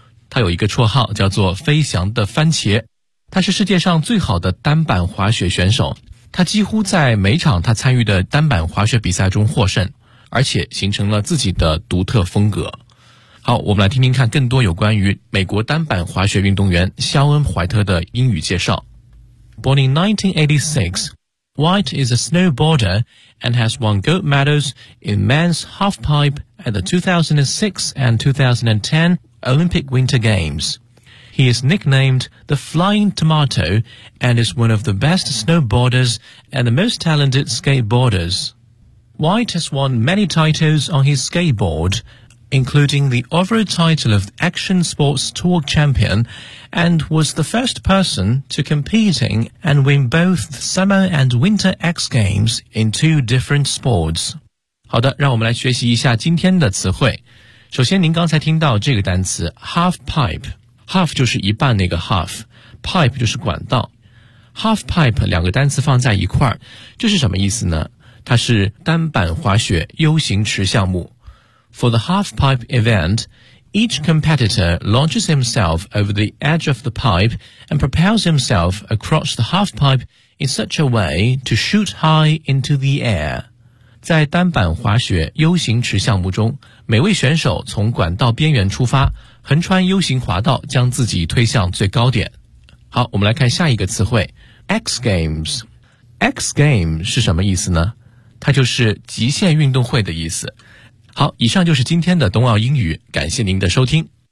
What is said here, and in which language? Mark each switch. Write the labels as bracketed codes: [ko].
[zh] 他有一个绰号叫做飞翔的番茄，他是世界上最好的单板滑雪选手，他几乎在每场他参与的单板滑雪比赛中获胜，而且形成了自己的独特风格。好，我们来听听看更多有关于美国单板滑雪运动员肖恩·怀特的英语介绍。 [en] Born in 1986, White is a snowboarder and has won gold medals in men's halfpipe at the 2006 and 2010 Olympic Winter Games. He is nicknamed the Flying Tomato and is one of the best snowboarders and the most talented skateboarders. White has won many titles on his skateboard, including the overall title of Action Sports Tour Champion, and was the first person to competing and win both Summer and Winter X Games in two different sports. [zh] 好的，让我们来学习一下今天的词汇。首先，您刚才听到这个单词 half pipe， half 就是一半那个 half， pipe 就是管道。 half pipe 两个单词放在一块，这是什么意思呢？它是单板滑雪 U 型池项目。 [en] For the half-pipe event, each competitor launches himself over the edge of the pipe and propels himself across the half-pipe in such a way to shoot high into the air. [zh] 在单板滑雪 U 型池项目中，每位选手从管道边缘出发，横穿 U 型滑道，将自己推向最高点。好，我们来看下一个词汇， X Games。 X Games 是什么意思呢？它就是极限运动会的意思。好，以上就是今天的冬奥英语，感谢您的收听。